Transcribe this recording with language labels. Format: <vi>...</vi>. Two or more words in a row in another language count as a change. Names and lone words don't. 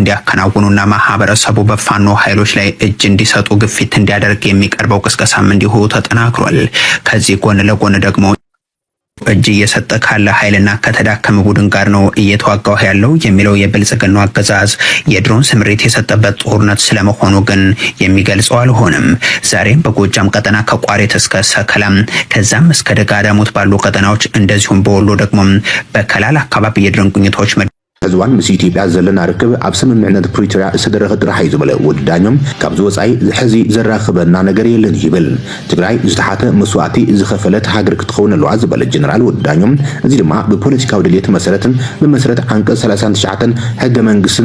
<am>እንዲያከናውኑና ማህበረሰቡ በፋኖ ኃይሎች ላይ እጅ እንዲሰጡ ግፊት እንዲያደርግ የሚቀርበው ቅስቀሳ እንዲሁ ተጠናክሯል። ከዚህ ጎን ለጎን ደግሞ እጅ እየሰጠ ካለ ኃይልና ከተዳከመ ቡድን ጋር ነው እየተዋጋው ያለው የሚለው የብልጽግናው አገዛዝ የድሮን ስምሪት የሰጠበት ጦርነት ስለመሆኑ ግን የሚገልጸው አልሆነም። ዛሬም በጎጃም ቀጠና ከቋሪት እስከ ሰከላም ከዛም እስከ ደጋዳሞት ባሉ ቀጠናዎች እንደዚሁም በወሎ ደግሞ በከላል አካባቢ የድሮን ቅኝቶች</am> <ti>ህዝዋን ምስ ኢትዮጵያ ዘለና ርክብ ኣብ ስምምዕነት ፕሪቶሪያ ዝተደረኸ ጥራሕ እዩ ዝበለ ወዳኞም ካብዚ ወፃኢ ሕዚ ዘራኽበና ነገር የለን ይብል ትግራይ ዝተሓተ መስዋዕቲ ዝኸፈለት ሃገር ክትኸውን ኣለዋ ዝበለ ጀነራል ወዳኞም እዚ ድማ ብፖለቲካዊ ድሌት መሰረትን ብመሰረት አንቀጽ 39 ሕገ መንግስትን</ti>